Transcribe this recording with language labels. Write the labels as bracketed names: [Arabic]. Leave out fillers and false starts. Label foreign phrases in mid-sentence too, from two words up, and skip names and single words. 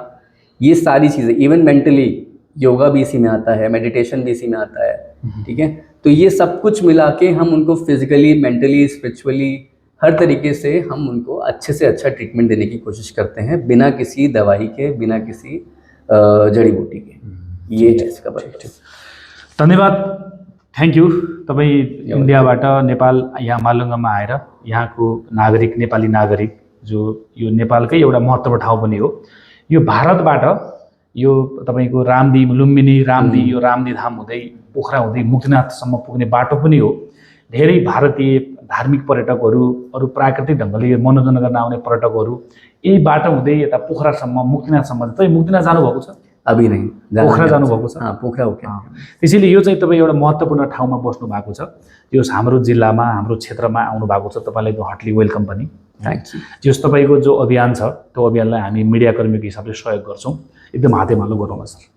[Hindi] ये सारी चीज़ें, [English] even mentally yoga [Hindi] भी इसी में आता है, मेडिटेशन भी इसी में आता है, ठीक है। तो ये सब कुछ मिला के हम उनको [English] physically, mentally, spiritually, [Hindi] हर तरीके से हम उनको अच्छे से अच्छा ट्रीटमेंट देने की कोशिश करते हैं, बिना किसी दवाई के, बिना किसी जड़ी बूटी के। ये है इसका पर्पस। [English] धन्यवाद, thank you. [Nepali] तपाईँ इन्डियाबाट नेपाल यहाँ मालुङ्गामा आएर यहाँको नागरिक, नेपाली नागरिक, जो यो नेपालकै एउटा महत्त्वपूर्ण ठाउँ पनि हो। यो भारतबाट यो तपाईँको रामदी, लुम्बिनी रामदी, यो रामदी धाम हुँदै पोखरा हुँदै मुक्तिनाथसम्म पुग्ने बाटो पनि हो। धेरै भारतीय धार्मिक पर्यटकहरू, अरू प्राकृतिक ढङ्गले मनोरञ्जन गर्न आउने पर्यटकहरू यही बाटो हुँदै यता पोखरासम्म, मुक्तिनाथसम्म। तपाईँ मुक्तिनाथ जानुभएको छ? [Hindi] अभी नहीं, [Nepali] पोखरा जानुभएको छ? [Hindi] पोखरा हो क्या। [Nepali] त्यसैले यो चाहिँ तपाईँ एउटा महत्त्वपूर्ण ठाउँमा बस्नु भएको छ। यो हाम्रो जिल्लामा, हाम्रो क्षेत्रमा आउनु भएको छ। तपाईँलाई त्यो [English] heartly welcome [Nepali] पनि। [English] thank you. [Nepali] जस तपाईँको जो अभियान छ त्यो अभियानलाई हामी मिडियाकर्मीको हिसाबले सहयोग गर्छौँ। एकदम हातेमालो गरौँ सर, है।